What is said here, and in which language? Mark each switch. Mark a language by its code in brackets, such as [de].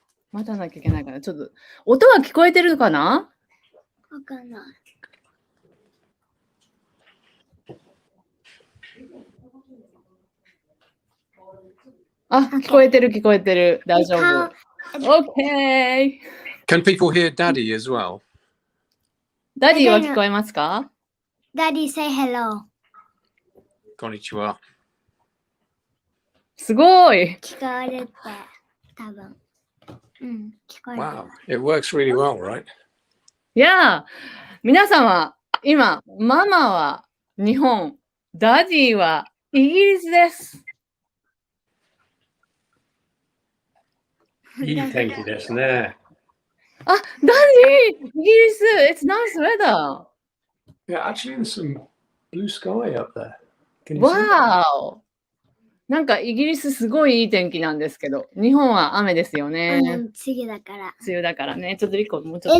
[ja] 待たなきゃいけないから、ちょっと音は聞こえてるかな？わかんない。あ、聞こえてる聞こえてる。大丈夫。OK。 [en] Can people hear Daddy as well? [ja] ダディは聞こえますか？ [en] Daddy say hello. [ja] こんにちは。すごい。聞こえるって多分。うん、聞こえる。 [en] Wow, it works really well, right? [ja] いやー、皆様、今、ママは日本、ダディはイギリスです。いい天気ですね。あ、ダディ、イギリス、 [en] It's nice weather. Yeah, actually, there's some blue sky up there. Can you see? [ja] わーお。なんかイギリスすごいいい天気なんですけど、日本は雨ですよね。うん、次だから。梅雨だからね。ちょっとリコもうちょっと。